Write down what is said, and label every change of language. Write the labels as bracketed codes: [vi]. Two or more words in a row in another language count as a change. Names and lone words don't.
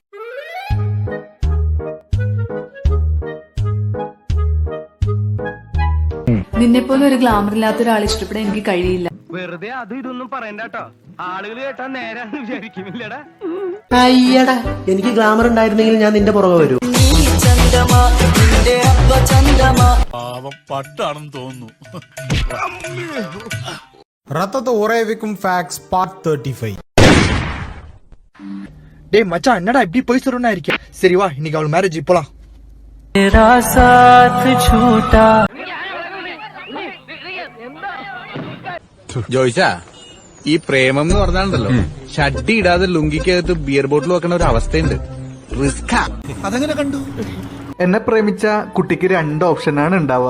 [ml] നിന്നെപ്പോലെ ഒരു ഗ്ലാമർ ഇല്ലാത്ത ഒരാൾ ഇഷ്ടപ്പെടാൻ എനിക്ക് കഴിയില്ല. വെറുതെ അത് ഇതൊന്നും പറയണ്ടട്ടോ, ആളുകൾ കേട്ടാ നേരാന്ന് വിചാരിക്കുന്നില്ലടാ. അയ്യടാ, എനിക്ക് ഗ്ലാമർ ഉണ്ടായിരുന്നെങ്കിൽ ഞാൻ നിന്റെ പുറകെ വരൂ. പട്ടാണെന്ന് തോന്നുന്നു. [ta] ரத்தத்தை ஊற வைக்கும் [en] facts part [ta] 35. டேய் மச்சான், என்னடா இப்படி போய் சொல்றேன்னா இருக்கேன். சரி வா, இன்னைக்கு அவள் மேரேஜ் போலாம். [ml] ജോയിച്ചാ, ഈ പ്രേമം എന്ന് പറഞ്ഞാണ്ടല്ലോ, ഷഡ്ഡി ഇടാതെ ലുങ്കിക്കകത്ത് ബിയർ ബോട്ടിൽ വെക്കണ ഒരു അവസ്ഥയുണ്ട്. റിസ്കാ. അതെങ്ങനെ കണ്ടു? എന്നെ പ്രേമിച്ച കുട്ടിക്ക് 2 ഓപ്ഷനാണ് ഉണ്ടാവുക.